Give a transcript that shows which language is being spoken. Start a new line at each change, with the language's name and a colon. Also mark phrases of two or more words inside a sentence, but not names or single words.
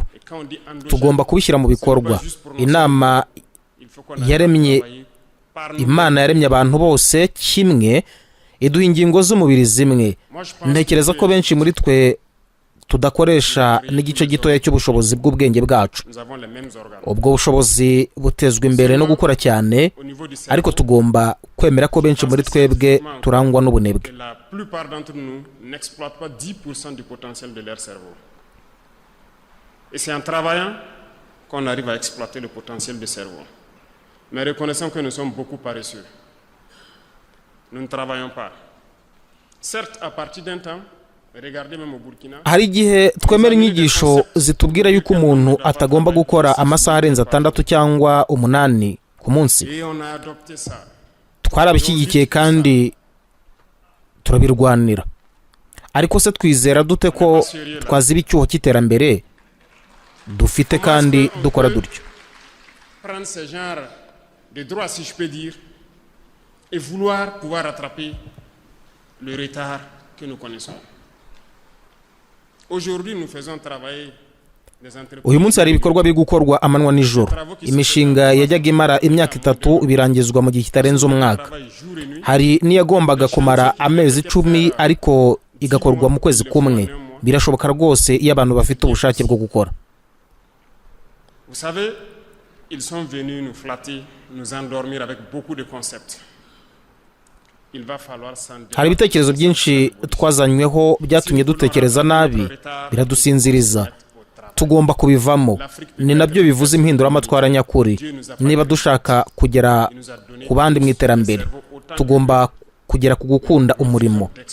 Kinyarwanda: Tugomba kubishyira mu bikorwa. Imana yaremye abantu bose kimwe, iduha ingingo z'umubiri zimwe. Ntekereza ko benshi muri twe tudakoresha n'igice gitoya cy'ubushobozi bw'ubwenge bwacu. Ubwo bushobozi butezwa imbere no gukora cyane, ariko tugomba kwemera ko benshi muri twebwe turangwa n'ubunebwe.
French: Et c'est en travaillant qu'on arrive à exploiter le potentiel du cerveau. Mais reconnaissons que nous sommes beaucoup paresseux. Nous ne travaillons pas. Certes, à partir d'un temps, regardez même au Burkina.
Kinyarwanda: Hari igihe twemera inyigisho zitubwira yuko umuntu atagomba gukora amasaha arenze 6 cyangwa 8 ku munsi. Twarabishyigikiye kandi turabirwanira. Ariko se twizera dute ko twaziba icyuho cy'iterambere dufite kandi dukora dutyo?
French: Prendre ce genre de droit, si je peux dire, et vouloir pouvoir rattraper le retard que nous connaissons. Aujourd'hui, nous faisons travailler des entreprises.
Kinyarwanda: uyu munsi hari ibikorwa biri gukorwa amanywa n'ijoro. Imishinga yajyaga imara imyaka 3 birangizwa mu gihe kitarenze umwaka. Hari n'iyagombaga kumara amezi 10 ariko igakorwa mu kwezi kumwe. Birashoboka rwose iyo abantu bafite ubushake bwo gukora.
French: Vous savez, ils sont venus nous flatter, nous endormir avec beaucoup de concepts. Il va falloir s'en
Kinyarwanda: Hari ibitekerezo byinshi twazanyweho byatumye dutekereza nabi, biradusinziriza. Tugomba kubivamo. Ni nabyo bivuze impinduramatwara nyakuri. Niba dushaka kugera ku bandi mu iterambere, tugomba kugera ku gukunda umurimo.